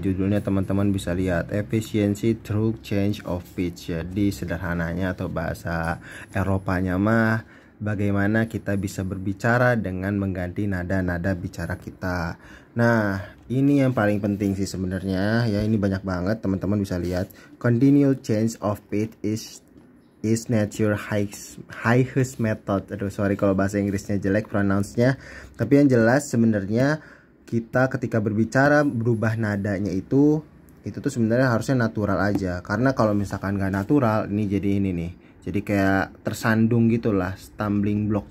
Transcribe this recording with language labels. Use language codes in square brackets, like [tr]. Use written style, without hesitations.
[id] Judulnya teman-teman bisa lihat, [en] Efficiency Through Change of Pitch. [id] Jadi sederhananya atau bahasa Eropanya mah, bagaimana kita bisa berbicara dengan mengganti nada-nada bicara kita. Nah, ini yang paling penting sih sebenarnya ya. Ini banyak banget, teman-teman bisa lihat. [en] Continual change of pitch is nature highest method. [id] Aduh, sorry kalau bahasa Inggrisnya jelek pronounce-nya. Tapi yang jelas sebenarnya kita ketika berbicara berubah nadanya itu tuh sebenarnya harusnya natural aja. Karena kalau misalkan nggak natural, ini jadi ini nih. Jadi kayak tersandung gitulah, stumbling block.